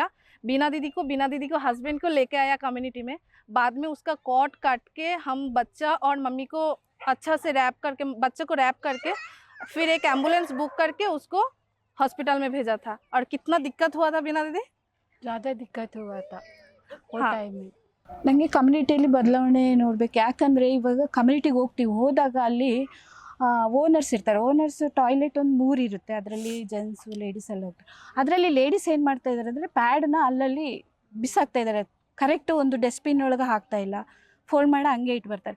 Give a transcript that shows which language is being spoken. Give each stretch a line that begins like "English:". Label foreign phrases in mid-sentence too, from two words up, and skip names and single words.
Hindi: बीना दीदी को हस्बैंड को लेके आया कम्युनिटी में. बाद में उसका कॉट काट के हम बच्चा और मम्मी को अच्छा से रैप करके, बच्चे को रैप करके, फिर एक एम्बुलेंस बुक करके उसको हॉस्पिटल में भेजा था. और कितना दिक्कत हुआ था बीना दीदी, ज़्यादा दिक्कत हुआ था वो हाँ.
Kannada: ಟೈಮ್ ನನಗೆ ಕಮ್ಯುನಿಟಿಯಲ್ಲಿ ಬದಲಾವಣೆ ನೋಡಬೇಕು. ಯಾಕಂದರೆ ಇವಾಗ ಕಮ್ಯುನಿಟಿಗೆ ಹೋಗ್ತೀವಿ, ಹೋದಾಗ ಅಲ್ಲಿ ಓನರ್ಸ್ ಇರ್ತಾರೆ. ಓನರ್ಸ್ ಟಾಯ್ಲೆಟ್ ಒಂದು 3 ಇರುತ್ತೆ, ಅದರಲ್ಲಿ
English: gents ladies
Kannada: ಎಲ್ಲ ಹೋಗ್ತಾರೆ. ಅದರಲ್ಲಿ ಲೇಡೀಸ್ ಏನು ಮಾಡ್ತಾ ಇದ್ದಾರೆ ಅಂದರೆ ಪ್ಯಾಡನ್ನ ಅಲ್ಲಲ್ಲಿ ಬಿಸಾಕ್ತಾ ಇದ್ದಾರೆ. ಕರೆಕ್ಟು ಒಂದು ಡಸ್ಟ್ಬಿನ್ ಒಳಗೆ ಹಾಕ್ತಾ ಇಲ್ಲ, ಫೋಲ್ಡ್ ಮಾಡಿ ಹಂಗೆ ಇಟ್ಟು ಬರ್ತಾರೆ.